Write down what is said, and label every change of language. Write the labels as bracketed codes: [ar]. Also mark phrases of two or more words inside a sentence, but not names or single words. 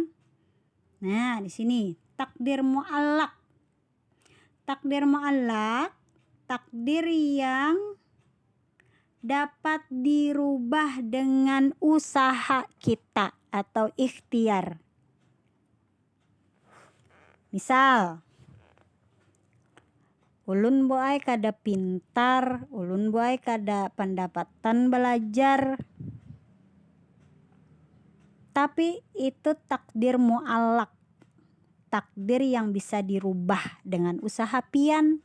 [bjn] Nah, di sini takdir mu'allaq. Takdir mu'allaq, takdir yang dapat dirubah dengan usaha kita atau ikhtiar. Misal, ulun boai kada pintar, ulun boai kada pendapatan belajar, tapi itu takdir mu'allaq, takdir yang bisa dirubah dengan usaha pian.